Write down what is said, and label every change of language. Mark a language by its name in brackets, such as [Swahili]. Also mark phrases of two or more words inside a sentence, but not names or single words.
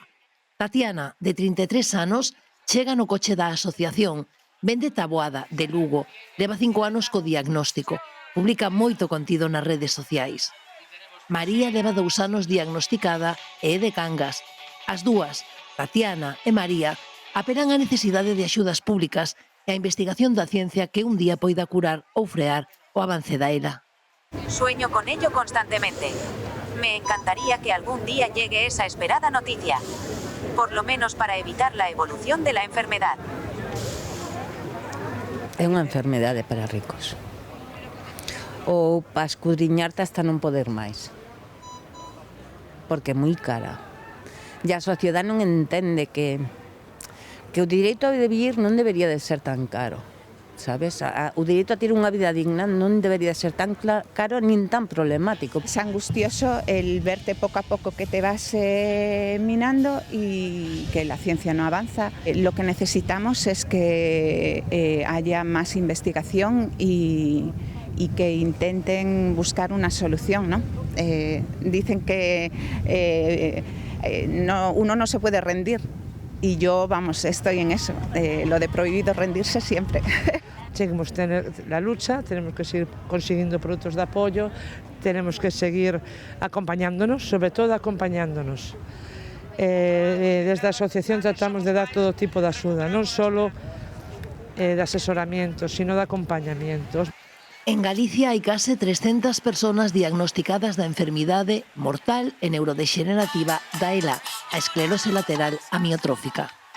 [Galician] Tatiana, de 33 anos, chega no coche da asociación, vende taboada de Lugo, leva 5 anos co diagnóstico, publica moito contido nas redes sociais. María leva 2 anos diagnosticada e é de Cangas. As dúas, Tatiana e María, apelan a necesidade de axudas públicas e a investigación da ciencia que un día poida curar ou frear o avance da ELA. [Spanish] Sueño con ello constantemente. Me encantaría que algún día llegue esa esperada noticia, por lo menos para evitar la evolución de la enfermedad. [Galician] É unha enfermedade para ricos. Ou para escudriñarte hasta non poder máis. Porque é moi cara. E a sociedade non entende que o direito a vivir non debería de ser tan caro, sabes? O direito a ter unha vida digna non debería de ser tan caro nin tan problemático. [Spanish] Es angustioso el verte poco a poco que te vas minando y que la ciencia no avanza. Lo que necesitamos es que haya más investigación y que intenten buscar una solución, ¿no? Dicen que uno no se puede rendir y yo, vamos, estoy en eso, lo de prohibido rendirse siempre. Seguimos tener la lucha, tenemos que seguir consiguiendo productos de apoyo, tenemos que seguir acompañándonos, sobre todo acompañándonos. [Galician] Desde a asociación tratamos de dar todo tipo de axuda, non solo de asesoramiento, [Spanish] sino de acompañamiento. [Galician] En Galicia hai case 300 persoas diagnosticadas da enfermidade mortal e neurodegenerativa da ELA, a esclerose lateral amiotrófica.